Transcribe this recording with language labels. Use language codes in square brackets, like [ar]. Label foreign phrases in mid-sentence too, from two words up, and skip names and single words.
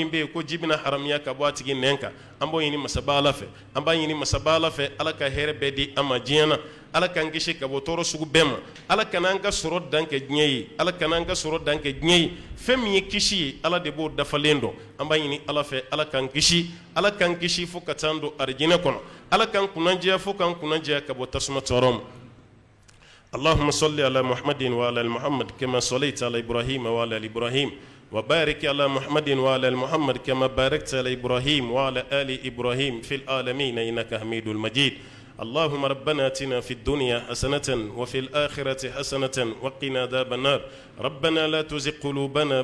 [bm] bɛ yen ko ji bɛna haramiya ka bɔ a tigi nɛn kan an b'o ɲini masaba ala fɛ an b'a ɲini masaba ala fɛ ala ka hɛrɛ bɛɛ di an ma diɲɛ na ala k'an kisi ka bɔ tɔɔrɔ sugu bɛɛ ma ala kan'an ka sɔrɔ dan kɛ diɲɛ ye ala kan'an ka sɔrɔ dan kɛ diɲɛ ye fɛn min ye kisi ye ala de b'o dafalen dɔn an b'a ɲini ala fɛ ala k'an kisi fo ka taa don arijinɛ kɔnɔ ala k'an kunnadiya fo k'an kunnadiya ka bɔ tasuma tɔɔrɔ ma [ar] اللهم صل على محمد وعلى ال محمد كما صليت على ابراهيم وعلى ال ابراهيم وبارك على محمد وعلى ال محمد كما باركت على ابراهيم وعلى ال ابراهيم في العالمين انك حميد مجيد اللهم ربنا اتنا في الدنيا حسنة وفي الآخرة حسنة وقنا عذاب النار ربنا لا تزغ قلوبنا